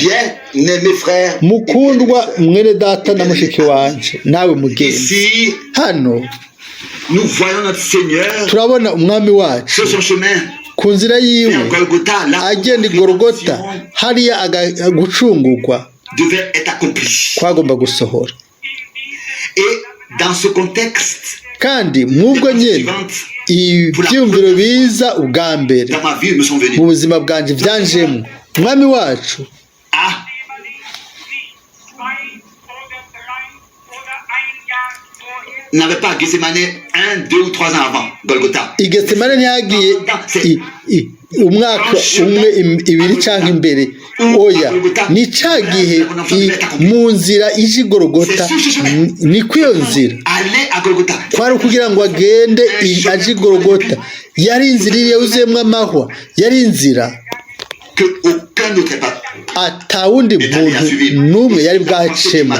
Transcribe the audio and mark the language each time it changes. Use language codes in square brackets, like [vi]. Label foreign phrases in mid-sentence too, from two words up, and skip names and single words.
[rn] Mukundwa mwene data na mushiki wanje nawe mugenzi, hano turabona umwami wacu ku nzira yiwe agenda i Golgotha hariya gucungurwa kwagomba gusohora. Kandi mwubwo nyene ibyumviro biza ubwa mbere mu buzima bwanje byanjemo umwami wacu [fr] n'avait pas Gethsemane 1, 2 ou 3 ans avant Golgotha. [rn] Gethsemane ntiyagiye umwaka umwe ibiri cyangwa imbere. Oya, ni cya gihe mu nzira ije Golgotha, ni kwiyo nzira kwari ukugira ngo agende aje Golgotha. Yari inzira yuzuyemo amahwa, yari inzira atawundi muntu n'umwe yari bwacema.